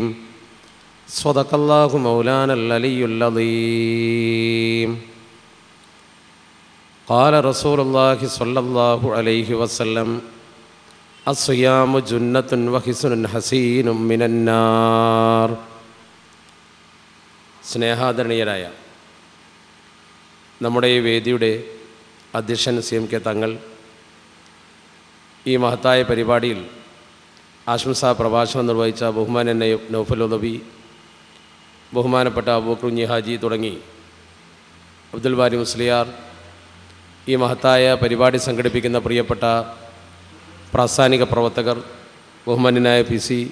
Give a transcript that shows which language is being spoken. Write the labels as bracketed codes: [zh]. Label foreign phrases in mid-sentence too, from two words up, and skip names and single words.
[ar] صدق الله مولانا العلي العظيم. قال رسول الله صلى الله عليه وسلم الصيام جنة وحصن حسين من النار. [ml] സ്നേഹാദരണീയരായ നമ്മുടെ ഈ വേദിയുടെ അധ്യക്ഷൻ CM K തങ്ങൾ ഈ മഹത്തായ പരിപാടിയിൽ ആശംസാ പ്രഭാഷണം നിർവഹിച്ച ബഹുമാനൻ നൗഫൽ ഉദവി, ബഹുമാനപ്പെട്ട അബൂബക്കർ കുഞ്ഞി ഹാജി തുടങ്ങി അബ്ദുൽ ബാരി മുസ്ലിയാർ, ഈ മഹത്തായ പരിപാടി സംഘടിപ്പിക്കുന്ന പ്രിയപ്പെട്ട പ്രാസ്ഥാനിക പ്രവർത്തകർ, ബഹുമാന്യനായ PC,